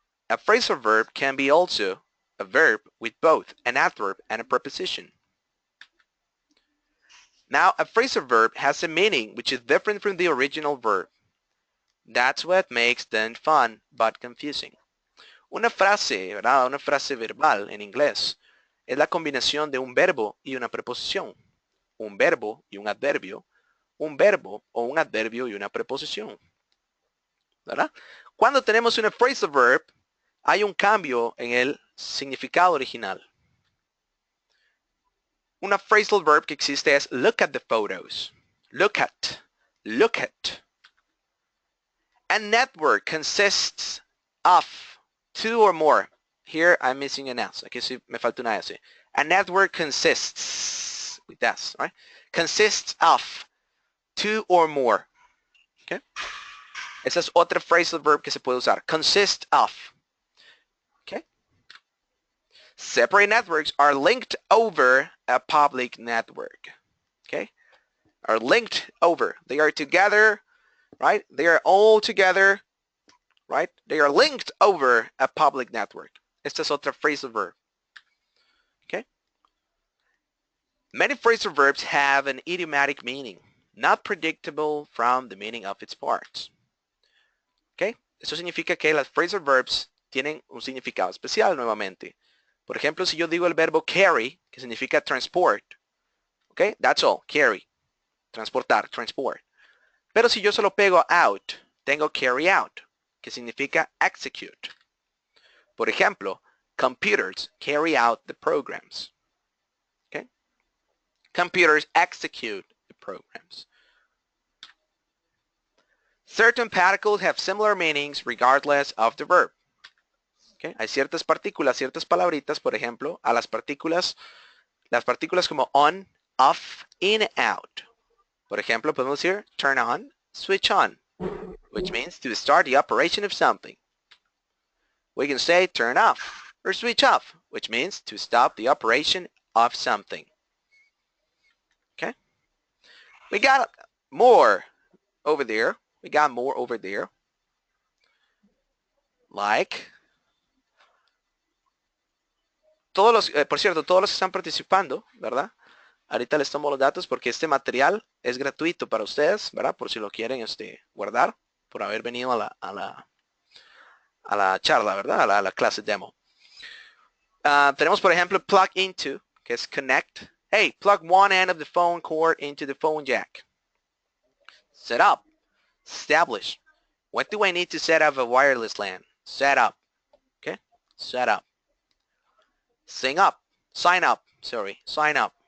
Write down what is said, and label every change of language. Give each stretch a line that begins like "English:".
English: A phrasal verb can be also a verb with both an adverb and a preposition. Now, a phrasal verb has a meaning which is different from the original verb. That's what makes them fun but confusing.
Spanish: Una frase, ¿verdad? Una frase verbal en inglés es la combinación de un verbo y una preposición, un verbo y un adverbio, un verbo o un adverbio y una preposición, ¿verdad? Cuando tenemos una phrasal verb, hay un cambio en el significado original. Una phrasal verb que existe es
English: look at the photos. Look at. look at. A network consists of two or more. Here I'm missing an S.
Spanish: Aquí sí me falta una S.
English: A network consists, with S, right? Consists of two or more. Okay.
Spanish: Esa es otra phrasal verb que se puede usar.
English: Consist of. Okay. Separate networks are linked over a public network. Okay. Are linked over. They are together, right? They are all together, right? They are linked over a public network.
Spanish: Esta es otra phrasal verb.
English: Okay. Many phrasal verbs have an idiomatic meaning, not predictable from the meaning of its parts. Okay.
Spanish: Eso significa que las phrasal verbs tienen un significado especial nuevamente. Por ejemplo, si yo digo el verbo carry, que significa transport, okay,
English: that's all,
Spanish: carry, transportar, transport. Pero si yo solo pego out, tengo carry out, que significa execute. Por ejemplo,
English: computers carry out the programs. Okay? Computers execute the programs. Certain particles have similar meanings regardless of the verb. Okay?
Spanish: Hay ciertas partículas, ciertas palabritas, por ejemplo, a las partículas como on, off, in, out. Por ejemplo, podemos decir
English: turn on, switch on, which means to start the operation of something. We can say turn off or switch off, which means to stop the operation of something. Okay? We got more over there. We got more over there.
Spanish: Like, todos los, por cierto, todos los que están participando, ¿verdad? Ahorita les tomo los datos porque este material es gratuito para ustedes, ¿verdad? Por si lo quieren guardar, por haber venido a la charla, ¿verdad? A la clase demo. Tenemos, por ejemplo, plug into, que es connect.
English: Hey, plug one end of the phone cord into the phone jack. Set up. Establish. What do I need to set up a wireless LAN? Set up. Okay? Set up. Sign up. Sign up. Sorry. Sign up.